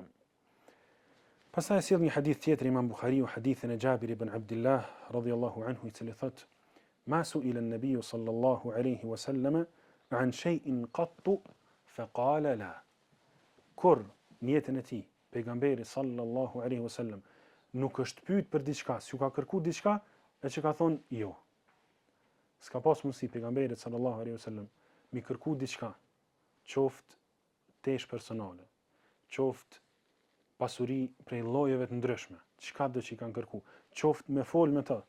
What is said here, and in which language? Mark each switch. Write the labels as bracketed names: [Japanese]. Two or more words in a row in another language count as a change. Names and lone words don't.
[Albanian] Pastaj sjell një hadith tjetër Imam Buhariu, hadithin e Jabir ibn Abdullah [Arabic] رضي الله عنه, [Albanian] i cili thot: [Arabic] "ما سئل النبي صلى الله عليه وسلم عن شيء قط فقال لا." [Albanian] Kur në jetën e tij pejgamberi [Arabic] صلى الله عليه وسلم [Albanian] nuk është pyet për diçka, s'u ka kërkuar diçka, e që ka thonë jo. s'ka pas mundësi pejgamberit [Arabic] صلى الله عليه وسلم [Albanian] mi kërku diçka, qoftë tesh personale, qoftë pasuri prej llojeve të ndryshme, çka do që i kanë kërku, qoftë me fol me të.